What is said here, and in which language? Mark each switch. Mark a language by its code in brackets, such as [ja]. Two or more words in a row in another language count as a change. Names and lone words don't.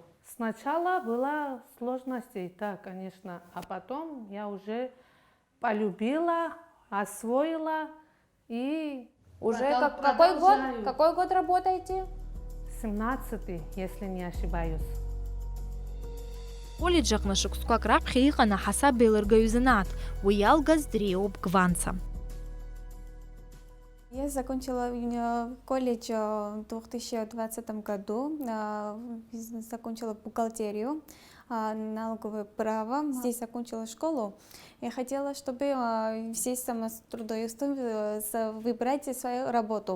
[ru] Сначала было сложностей, да, конечно, а потом я уже полюбила, освоила и... Уже какой год работаете? 17-й, если не ошибаюсь. [ab] Колледж аҟны шықәсқәак раԥхьа иҟан аҳасаба еилыргаҩ занааҭ, уи иалгаз дреиуп Гванца. [ru] Я закончила колледж в 2020 году, закончила бухгалтерию, налоговое право. Здесь закончила школу и хотела, чтобы здесь трудоустройство выбрать свою работу.